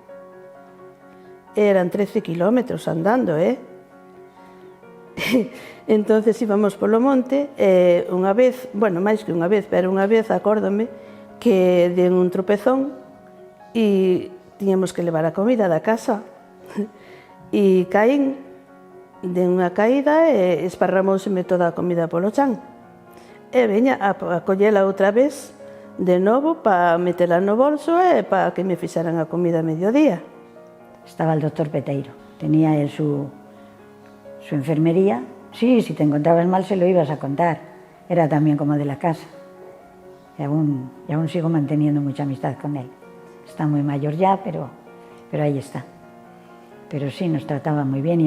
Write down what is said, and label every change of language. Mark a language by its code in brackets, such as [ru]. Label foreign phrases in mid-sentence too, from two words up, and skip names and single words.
[gl] Eran 13 kilómetros andando, Entonces íbamos polo monte, e unha vez, bueno, máis que unha vez, pero unha vez acórdome que den un tropezón e tiñamos que levar a comida da casa e caín de unha caída e esparramóuseme toda a comida polo chan. E veña a collela outra vez de novo para metela no bolso e para que me fixeran a comida a mediodía. [es] Estaba el doctor Peteiro, tenía él su enfermería. Sí, si te encontrabas mal se lo ibas a contar, era también como de la casa. Y aún sigo manteniendo mucha amistad con él. Está muy mayor ya, pero ahí está. Pero sí, nos trataba muy bien.